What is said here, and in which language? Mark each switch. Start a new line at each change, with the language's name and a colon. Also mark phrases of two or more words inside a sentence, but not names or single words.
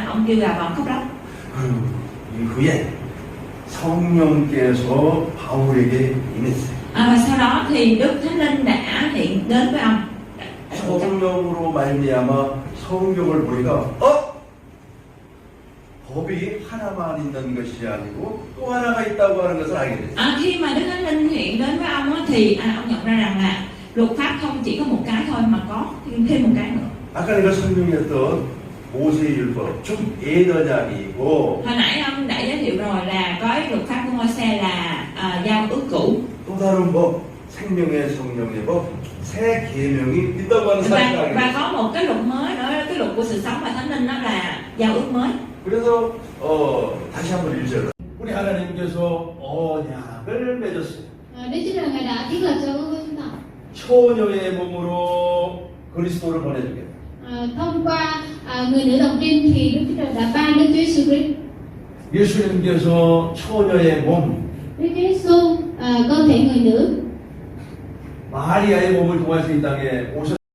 Vietnamese: như gà vàng khóc lóc.
Korean: 이후에 성령께서 바울에게 임했어요.
Vietnamese: Và sau đó thì Đức Thánh Linh đã hiện đến với ông.
Korean: 성령으로 말미암아 성경을 보니까 법이 하나만 있는 것이 아니고 또 하나가 있다고 하는 것을 알게 됐어요.
Vietnamese: Khi mà Đức Thánh Linh hiện đến với ông á, thì ông nhận ra rằng là luật pháp không chỉ có một cái thôi mà có thêm một cái nữa.
Korean: 아까 내가 설명했던 모세의 율법, 좀 예언약이고
Vietnamese: Hồi nãy ông đã giới thiệu rồi là cái luật pháp của Môi-se là giao ước cũ.
Korean: 또 다른 법, 생명의 성령의 법, 새 계명이 있다고 하는 사실을
Vietnamese: Và có một cái luật mới nữa, cái luật của sự sống và Thánh Linh, đó là giao ước mới.
Korean: 그래서 다시 한번 1절로 우리 하나님께서 언약을 맺었어요.
Vietnamese: Đức Chúa Trời Ngài đã thiết lập cho với chúng ta.
Korean: 처녀의 몸으로 그리스도를 보내주겠다.
Vietnamese: Thông qua người nữ đồng trinh thì Đức Chúa Trời đã ban Đức Chúa Giêsu Christ.
Korean: 예수님께서 처녀의 몸,
Vietnamese: Đức Chúa Giêsu cơ thể người nữ.
Korean: 마리아의 몸을 통해서 이 땅에 오셨.